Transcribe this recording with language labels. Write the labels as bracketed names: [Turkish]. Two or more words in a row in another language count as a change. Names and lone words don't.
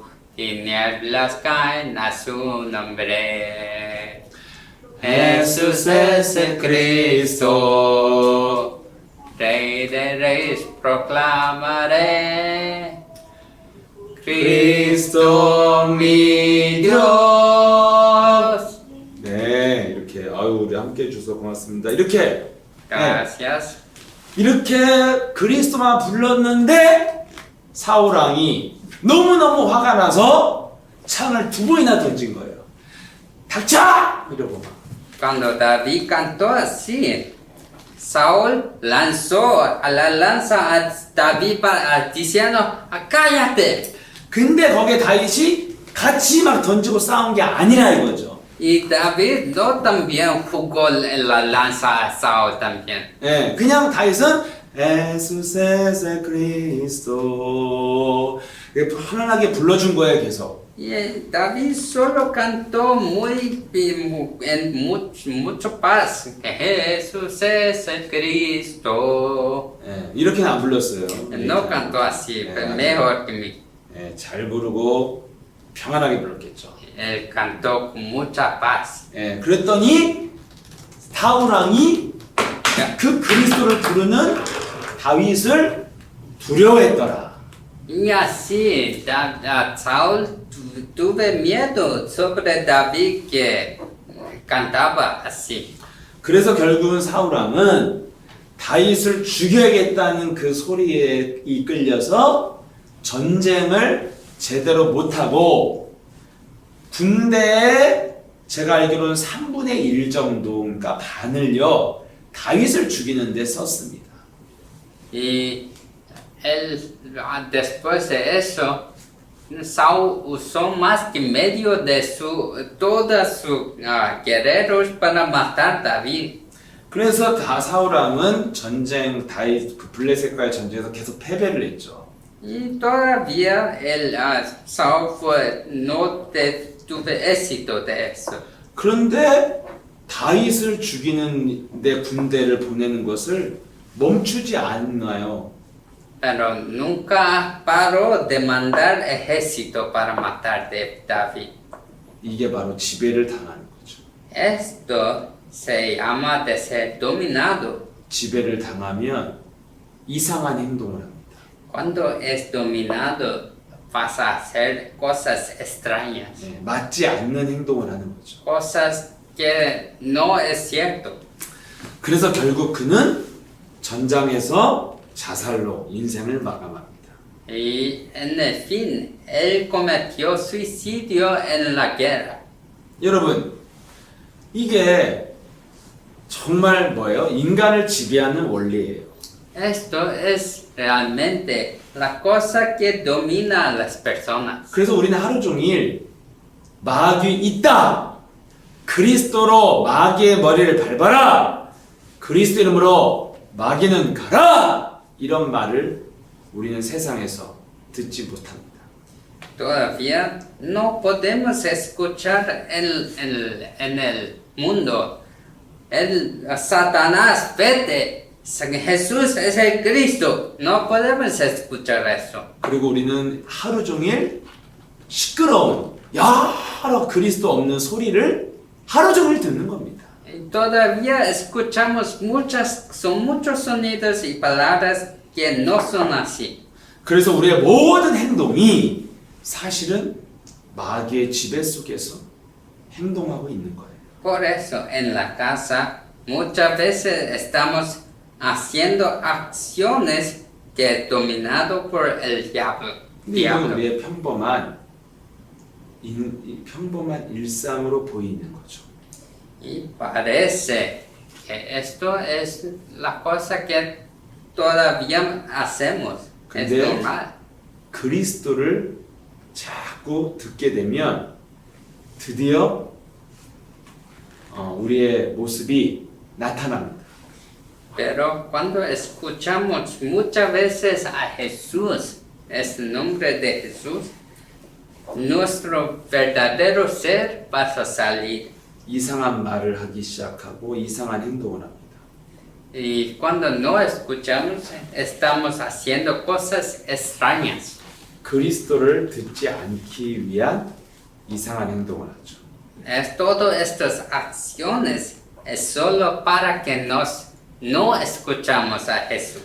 [Spanish] Tinieblas caen a su nombre. Jesús es el Cristo. Rey de reyes proclamaré. Cristo mi Dios. [Korean] 네, 이렇게 아유 우리 함께 해주셔서 고맙습니다. 이렇게 [Spanish] Gracias. [Korean] 이렇게 그리스도만 불렀는데 사울 왕이 너무너무 화가 나서 창을 2번이나 던진 거예요. 닥쳐! 이러고 막. [Spanish] Cuando David cantó así, Saúl lanzó a la lanza a David diciendo, cállate. [Korean] 근데 거기에 다윗이 같이 막 던지고 싸운 게 아니라 이거죠. [Spanish] Y David no también jugó la lanza a Saúl también. [Korean] 예, 그냥 다윗은 예수세 그리스도 편안하게 불러준 거예요 계속. [Spanish] Y David solo cantó mucho paz. Que Jesús es el Cristo. [Korean] 예, 이렇게는 안 불렀어요. [Spanish] No cantó así, pero mejor que mí. [Korean] 예, 잘 부르고 평안하게 불렀겠죠. [Spanish] Él cantó con mucha paz. [Korean] 예, 그랬더니 사울 왕이 그 그리스도를 부르는 다윗을 두려워했더라. [Spanish] Y así Saúl tuve miedo sobre David que cantaba así. [Korean] 그래서 결국은 사울 왕은 다윗을 죽여야겠다는 그 소리에 이끌려서 전쟁을 제대로 못하고 군대에 제가 알기로는 3분의 1 정도, 그러니까 반을요 다윗을 죽이는 데 썼습니다. [Spanish] Y él, después de eso, Saúl usó más que medio de todos sus guerreros para matar David. [Korean] 그래서 사울 왕은 전쟁 다윗 그 블레셋과의 전쟁에서 계속 패배를 했죠. [Spanish] Y todavía Saúl no tuvo éxito de eso. [Korean] 그런데 다윗을 죽이는 데 군대를 보내는 것을 멈추지 않나요? [Spanish] Pero nunca paró de mandar ejército para matar David. [Korean] 이게 바로 지배를 당하는 거죠. [Spanish] Esto se llama de ser dominado. [Korean] 지배를 당하면 이상한 행동을 합니다. [Spanish] Cuando es dominado, pasa a hacer cosas extrañas, [Korean] 네, 맞지 않는 행동을 하는 거죠. [Spanish] cosas que no es cierto. [Korean] 그래서 결국 그는 전장에서 자살로 인생을 마감합니다. [Spanish] Y en el fin, él cometió suicidio en la guerra. [Korean] 여러분, 이게 정말 뭐예요? 인간을 지배하는 원리예요. [Spanish] Esto es realmente la cosa que domina a las personas. [Korean] 그래서 우리는 하루 종일 마귀 있다. 그리스도로 마귀의 머리를 밟아라. 그리스도 이름으로 마귀는 가라. 이런 말을 우리는 세상에서 듣지 못합니다. [Spanish] Todavía no podemos escuchar en el mundo. Satanás, vete, Jesús es el Cristo. No podemos escuchar eso. [Korean] 그리고 우리는 하루 종일 시끄러운 여러 그리스도 없는 소리를 하루 종일 듣는 겁니다. [Spanish] Y todavía escuchamos son muchos sonidos y palabras que no son así. [Korean] 그래서 우리의 모든 행동이 사실은 마귀의 지배 속에서 행동하고 있는 거예요. [Spanish] Por eso en la casa muchas veces estamos haciendo acciones que es dominado por el diablo. [Korean] 근데 이건 우리의 평범한 일상으로 보이는 거죠. [Spanish] Y parece que esto es la cosa que todavía hacemos. Es [Korean] 근데 [Spanish] normal. [Korean] 그리스도를 자꾸 듣게 되면 드디어 우리의 모습이 나타납니다. [Spanish] Pero cuando escuchamos muchas veces a Jesús, es el nombre de Jesús, nuestro verdadero ser va a salir. [Korean] 이상한 말을 하기 시작하고 이상한 행동을 합니다. [Spanish] Y cuando no escuchamos, estamos haciendo cosas extrañas. [Korean] 그리스도를 듣지 않기 위한 이상한 행동을 하죠. [Spanish] Es todas estas acciones es solo para que no escuchamos a Jesús.